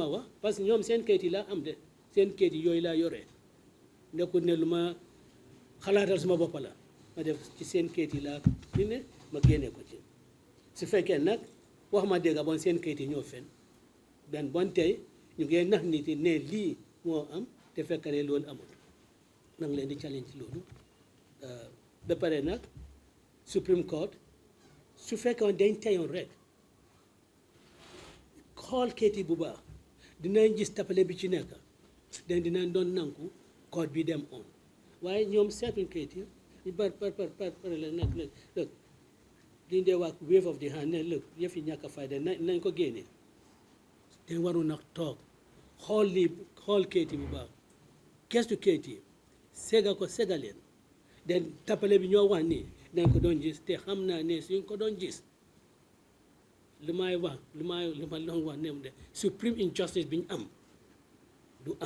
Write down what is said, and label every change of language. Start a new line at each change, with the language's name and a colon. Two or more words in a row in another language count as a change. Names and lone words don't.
Wolof: wax
French: parce que
Wolof: ñoom seen kayit yi laa am de seen kayit yi yooyu laa yore nekkul ne lu ma xalaatal suma bopp la ma def ci seen kayit yi laa ni ne ma génne ko ci su fekkee nag wax ma dégg bon seen kayit yi ñoo fen dan bon tey ñu ngi nax nit yi ne lii moo am te fekk ne loolu amul nang leen di challenge loolu ba pare nag Supreme Court su fekkoon dañ teyoon rek xool kayit yi bu baax dinañ gis tappale bi ci nekk dinañ doon nanku code bi dem on waaye ñoom seetuñ kayit yi ñu par la nag lëg liñ dee wax
English: wave of the hand
Wolof: ne lëg yëf yi ñàkk a fayda nañ ko génne te waru nag toog xool kayit yi bu baax gestu kayit yi sega leen den tappale bi ñoo wax nii dañ ko doon gis te xam naa ne suñ ko doon gis li ma doon wax ne de
English: supreme injustice
Wolof: bi ñu am du am